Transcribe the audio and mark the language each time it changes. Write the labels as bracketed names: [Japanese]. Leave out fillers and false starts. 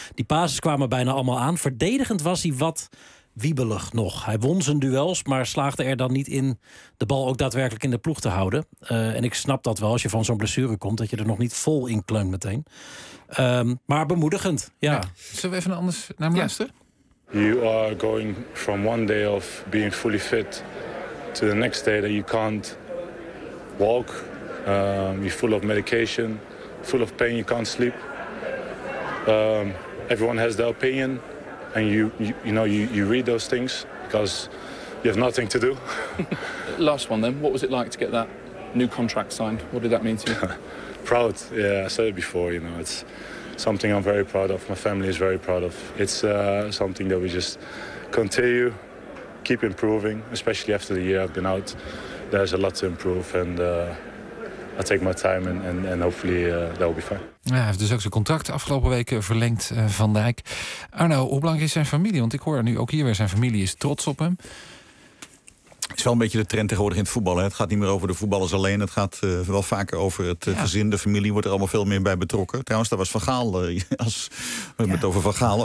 [Dutch] Die passes kwamen bijna allemaal aan. Verdedigend was hij wat wiebelig nog. Hij won zijn duels, maar slaagde er dan niet in de bal ook daadwerkelijk in de ploeg te houden. En ik snap dat wel, als je van zo'n blessure komt, dat je er nog niet vol in kleunt meteen. Maar bemoedigend, ja. Zullen we even anders naar Master? Ja. [English] You are going from one day of being fully fit to the next day that you can't walk. You're full of medication, full of pain, you can't sleep. Everyone has their opinion and you read those things because you have nothing to do. Last one then, what was it like to get that new contract signed? What did that mean to you? Proud, yeah, I said it before, you know, it's something I'm very proud of. My family is very proud of. It's something that we just continue, keep improving, especially after the year I've been out. There's a lot to improve and I take my time and hopefully that will be fine. [Dutch] Ja, hij heeft dus ook zijn contract afgelopen weken verlengd, Van Dijk. Arno, hoe belangrijk is zijn familie? Want ik hoor nu ook hier weer zijn familie is trots op hem. Het is wel een beetje de trend tegenwoordig in het voetballen. Het gaat niet meer over de voetballers alleen. Het gaat wel vaker over het gezin, de familie. Wordt er allemaal veel meer bij betrokken. Trouwens, daar was Van Gaal, we hebben het over Van Gaal.